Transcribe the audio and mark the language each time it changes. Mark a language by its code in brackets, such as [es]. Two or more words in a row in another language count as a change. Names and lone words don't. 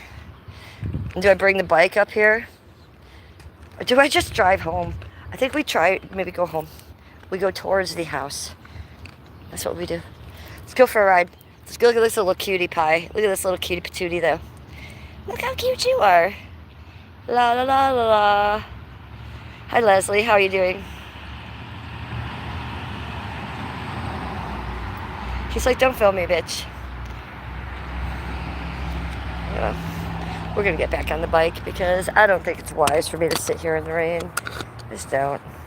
[en] Do I bring the bike up here? Or do I just drive home? I think we try, maybe go home. We go towards the house. That's what we do. Let's go for a ride. Let's go look at this little cutie pie. Look at this little cutie patootie though. Look how cute you are. La la la la la. Hi Leslie, how are you doing? She's like, don't film me, bitch. We're gonna get back on the bike because I don't think it's wise for me to sit here in the rain. Just don't.